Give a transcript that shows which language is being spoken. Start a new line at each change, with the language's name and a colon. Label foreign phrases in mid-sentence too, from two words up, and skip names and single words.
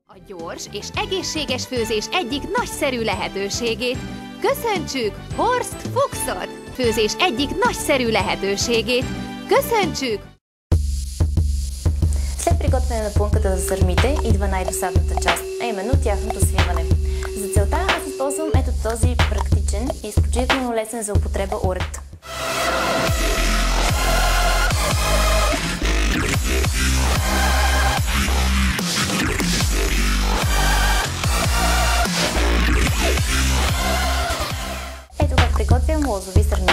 Hungarian: Gyors és egészséges főzés egyik nagyszerű lehetőségét. Köszöntsük Horst Fuchsot! Főzés egyik nagyszerű lehetőségét. Köszöntsük!
Bulgarian: След приготвяне на плънката за сърмите идва най-досадната част, а именно тяхното свиване. За целта аз използвам ето този практичен и изключително лесен за употреба уред. Ето как приготвям лозови сърми.